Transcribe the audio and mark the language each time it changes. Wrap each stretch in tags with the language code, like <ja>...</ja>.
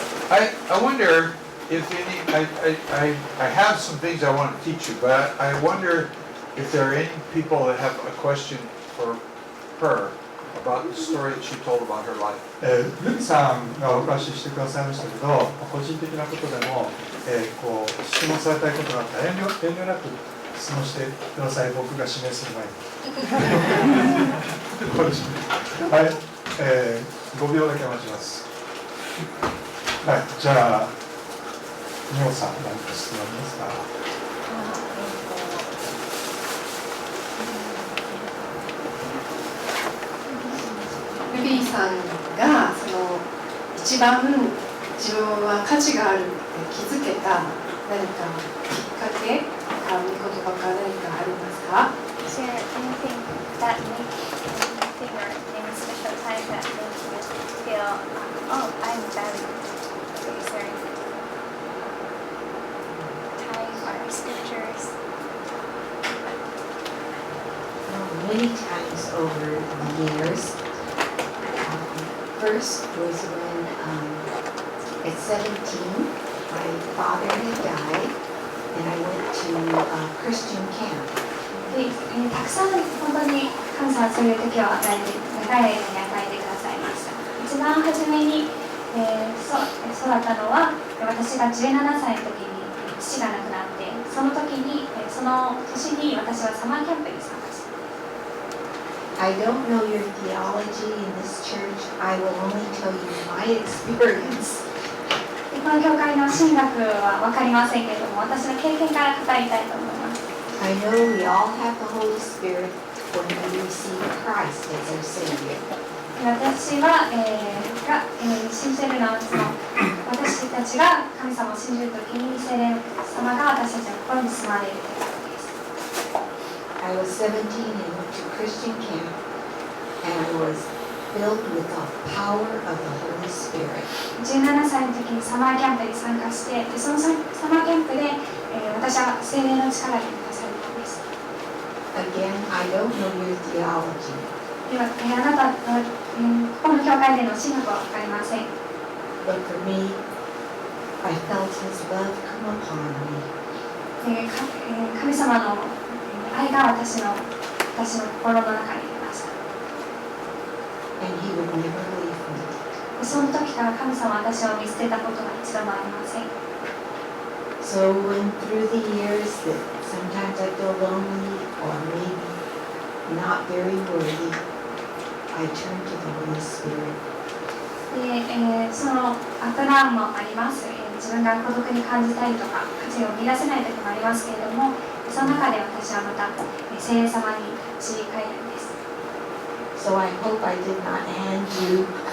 <en>I wonder if I have some things I want to teach you, but I wonder if there are any people that have a question for her about the story that she told about her life.</en> <ja>ルミさんがお貸ししてくださいましたけど、個人的なことでも、こう質問されたいことがあったら遠慮なく質問してください。僕が指名する前に。はい、5秒だけ待ちます。はい、じゃあ、みおさん、何か質問ありますか？ルビーさんがその一番自分は価値があるって気づけた何かきっかけか見言葉か何かありますか？</ja> <en>Is there anything that makes anything or any special time that makes you feel, oh, I'm valued? Is there time or scriptures? Many times over the years. First was when at 17 my father had died and I went to a Christian camp.</en> <ja>でたくさん本当に感謝する時を長い間に与えてくださいました。一番初めに、育ったのは私が17歳の時に父が亡くなってその年に私はサマーキャンプに参加しました。</ja> <en>I don't know your theology in this church. I will only tell you my experience.</en> <ja>この教会の神学は分かりませんけれども、私の経験から語りたいと思います。</ja> <en>I know we all have the Holy Spirit when we receive Christ as our Savior.</en> <ja>私は、信じるのは私たちが神様を信じるときに聖霊様が私たちの心に住まれるということです。</ja> <en>I was 17 and went to Christian camp, and I was filled with the power of the Holy Spirit.</en> <ja>17歳の時にサマーキャンプに参加して、そのサマーキャンプで、私は聖霊の力に満たされたのです。</ja> <en>Again, I don't know your theology.</en> <ja>では、あなたの、この教会での神学は分かりません。</ja> <en>But for me, I felt His love come upon me.</en> <ja>神様の愛が私の心の中にいました。</ja> <en>And He would never leave me.</en> <ja>その時から神様は私を見捨てたことが一度もありません。</ja> <en>So when through the years that sometimes I feel lonely or maybe not very worthy, I turn to the Holy Spirit.</en> <ja>で、そのアフターもあります。自分が孤独に感じたりとか価値を見出せない時もありますけれども、その中で私はまた聖霊様に立ち返るんです。</ja> <en>So I hope I did not hand you.</en>